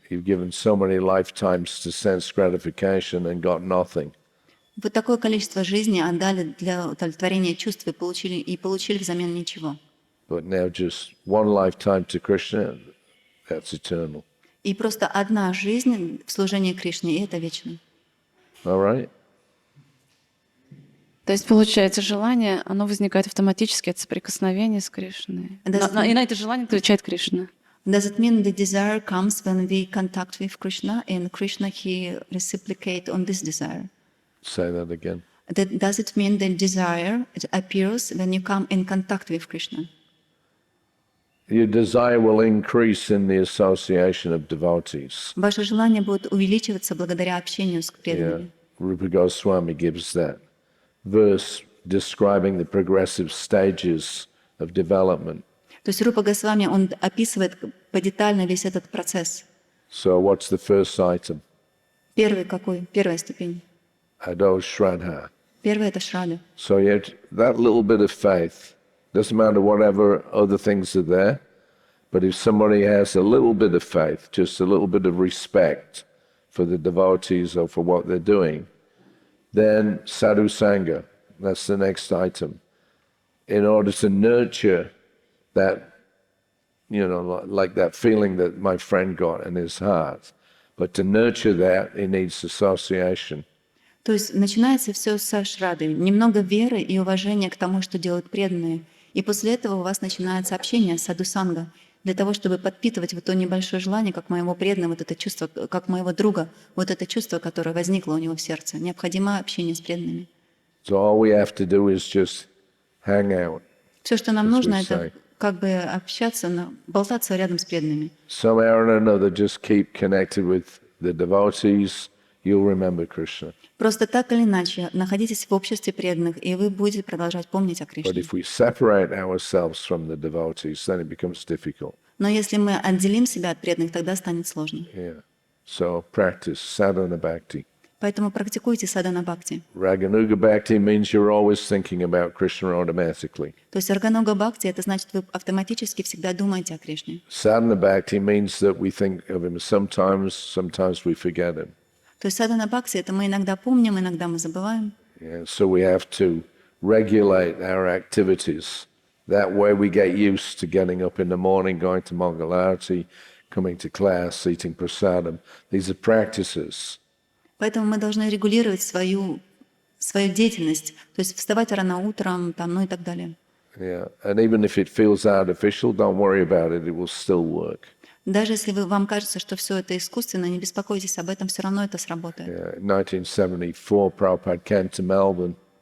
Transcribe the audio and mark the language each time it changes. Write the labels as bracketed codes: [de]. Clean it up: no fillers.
[en] You've given so many lifetimes to sense gratification and got nothing. [ru] Вы такое количество жизней отдали для удовлетворения чувств и получили взамен ничего. [en] But now just one lifetime to Krishna, that's eternal. [ru] И просто одна жизнь в служении Кришне, и это вечно. [en] All right? [ru] То есть, получается, желание, оно возникает автоматически от соприкосновения с Кришной. И на это желание отвечает Кришна. [en] Does it mean the desire comes when we contact with Krishna, and Krishna, he reciprocate on this desire? Say that again. Does it mean that desire appears when you come in contact with Krishna? Your desire will increase in the association of devotees. [ru] Ваше желание будет увеличиваться благодаря общению с преданными. [en] Rupa Goswami gives that verse describing the progressive stages of development. [ru] То есть Рупа Госвами, он описывает подетально весь этот процесс. [en] So what's the first item? [ru] Первый какой? Первая ступень. [sa] Ado Shraddha. [ru] Первый — это Шрада. [en] So yet that little bit of faith, doesn't matter whatever other things are there, but if somebody has a little bit of faith, just a little bit of respect for the devotees or for what they're doing, then sadhu sangha, that's the next item. In order to nurture that, like that feeling that my friend got in his heart, but to nurture that, he needs association. [ru] То есть начинается все со Шрады. Немного веры и уважения к тому, что делают преданные. И после этого у вас начинается общение с садхусанга, для того, чтобы подпитывать вот то небольшое желание, как моего преданного, вот это чувство, как моего друга, вот это чувство, которое возникло у него в сердце. Необходимо общение с преданными. [en] So all we have to do is just hang out. [ru] Все, что нам нужно, это как бы общаться, болтаться рядом с преданными. [en] Somehow or another, just keep connected with the devotees. You'll remember Krishna. [ru] Просто так или иначе, находитесь в обществе преданных, и вы будете продолжать помнить о [en] But [ru] Кришне. [en] if we separate ourselves from the devotees, then it becomes difficult. [ru] Но если мы отделим себя от преданных, тогда станет сложно. [en] Yeah. So practice sadhana bhakti. [ru] Поэтому практикуйте садхана бхакти. [en] Raganuga bhakti means you're always thinking about Krishna automatically. [ru] То есть арганога бхакти — это значит, вы автоматически всегда думаете о Кришне. [en] Sadhana bhakti means that we think of him sometimes we forget him. [ru] То есть садхана бхакти — это мы иногда помним, иногда мы забываем. [en] Yeah, so we have to regulate our activities. That way we get used to getting up in the morning, going to Mangalarti, coming to class, eating prasadam. These are practices. [ru] Поэтому мы должны регулировать свою деятельность, то есть вставать рано утром, и так далее. [en] Yeah, and even if it feels artificial, don't worry about it, it will still work. [ru] Даже если вам кажется, что все это искусственно, не беспокойтесь об этом, все равно это сработает. [en] Yeah, in 1974, Prabhupada came to Melbourne.